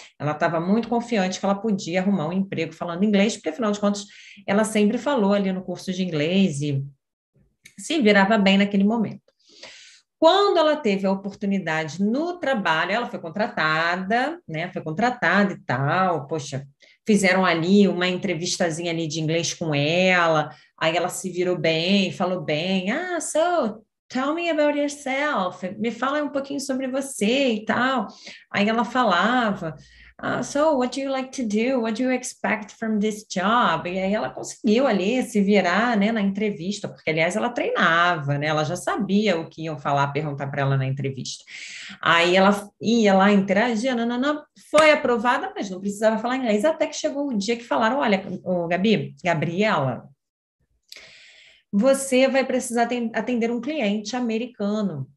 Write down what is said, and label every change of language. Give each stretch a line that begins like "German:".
Portuguese: Ela estava muito confiante que ela podia arrumar um emprego falando inglês, porque afinal de contas, ela sempre falou ali no curso de inglês e se virava bem naquele momento. Quando ela teve a oportunidade no trabalho, ela foi contratada, né? Foi contratada e tal. Poxa, fizeram ali uma entrevistazinha ali de inglês com ela. Aí ela se virou bem, falou bem.
English: Ah, so tell me about yourself.
Portuguese: Me fala um pouquinho sobre você e tal. Aí ela falava.
English: So, what do you like to do? What do you expect from this job?
Portuguese: E aí ela conseguiu ali se virar, né, na entrevista, porque, aliás, ela treinava, né? Ela já sabia o que iam falar, perguntar para ela na entrevista. Aí ela ia lá, interagia, não, foi aprovada, mas não precisava falar inglês, até que chegou o dia que falaram, olha, Gabriela, você vai precisar atender um cliente americano.